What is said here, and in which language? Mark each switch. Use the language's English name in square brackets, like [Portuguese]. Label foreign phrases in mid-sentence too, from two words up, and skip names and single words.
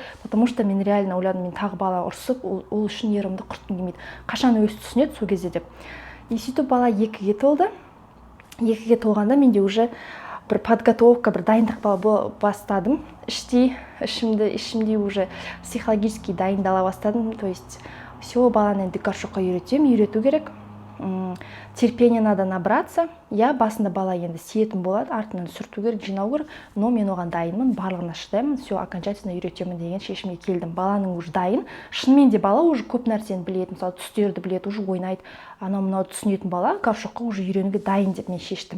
[Russian] Потому что [Kazakh] мен реально ойладым, мен тағы бала ұрсып, ол үшін ерімді құртқым келмейді. Қашан өзі түсінеді сол кезде деп. И сөйтіп бала 2-ге толды. 2-ге толғанда менде уже бір подготовка, бір дайындық бастадым. Ішімде [Russian] уже психологически [Kazakh] дайындала бастадым. [Russian] То есть все, [Kazakh] баланы енді горшокқа үйрету керек. [Russian] Терпение надо набраться. [Kazakh] Басында бала енді сиетін болады, артынан сүрту керек, жинау керек, но мен оған дайынмын, барлығына шыдаймын, [Russian] все, окончательно [Kazakh] үйретемін деген шешімге келдім. Баланың уже дайын. Шынымен де бала уже көп нәрсені біледі, мысалы түстерді біледі, уже ойнайды. Анау-мынау түсінетін бала горшокқа уже үйренуге дайын деп мен шештім.